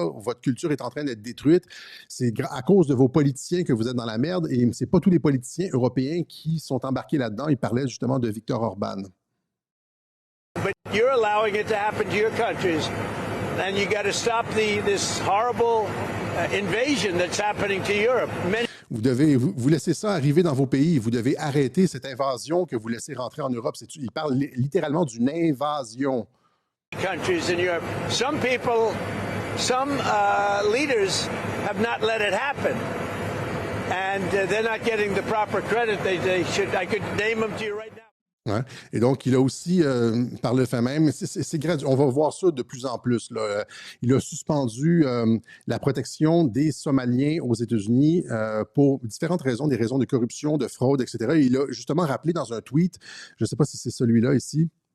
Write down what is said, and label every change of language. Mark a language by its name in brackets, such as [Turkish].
[French] Votre culture est en train d'être détruite. C'est à cause de vos politiciens que vous êtes dans la merde. Et c'est pas tous les politiciens européens qui sont embarqués là-dedans. Il parlait justement de Viktor Orban. [English] But you're allowing it to happen to your countries. And you got to stop this horrible invasion that's happening to Europe. [French] Vous laissez ça arriver dans vos pays. Vous devez arrêter cette invasion que vous laissez rentrer en Europe. Il parle littéralement d'une invasion. [English] Countries in Europe. Some people, some leaders have not let it happen. And they're not getting the proper credit they should. I could name them to you right now. [French] Ouais. Et donc, il a aussi, par le fait même, c'est graduel, on va voir ça de plus en plus, là. Il a suspendu la protection des Somaliens aux États-Unis pour différentes raisons, des raisons de corruption, de fraude, etc. Et il a justement rappelé dans un tweet, je ne sais pas si c'est celui-là ici.